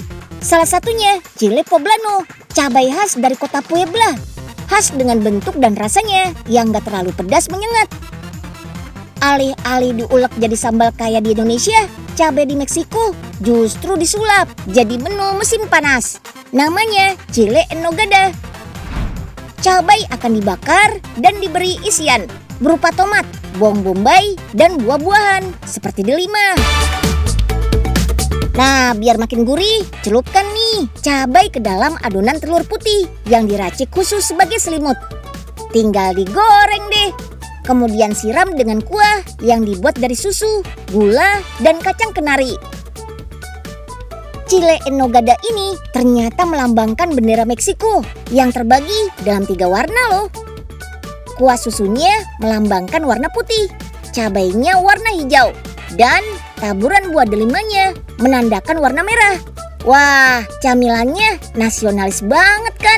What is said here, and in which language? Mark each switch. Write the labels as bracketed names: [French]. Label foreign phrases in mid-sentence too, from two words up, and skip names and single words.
[Indonesian] Salah satunya [Spanish] chile poblano, [Indonesian] cabai khas dari kota Puebla. Khas dengan bentuk dan rasanya yang gak terlalu pedas menyengat. Alih-alih diulek jadi sambal kayak di Indonesia, cabai di Meksiko justru disulap jadi menu musim panas. Namanya [Spanish] chile en nogada. [Indonesian] Cabai akan dibakar dan diberi isian berupa tomat, bawang bombay, dan buah-buahan seperti delima. Nah, biar makin gurih, celupkan nih cabai ke dalam adonan telur putih yang diracik khusus sebagai selimut. Tinggal digoreng deh. Kemudian siram dengan kuah yang dibuat dari susu, gula, dan kacang kenari. [Spanish] Chile en nogada [Indonesian] ini ternyata melambangkan bendera Meksiko yang terbagi dalam 3 warna loh. Kuah susunya melambangkan warna putih, cabainya warna hijau, dan taburan buah delimanya menandakan warna merah. Wah, camilannya nasionalis banget kan?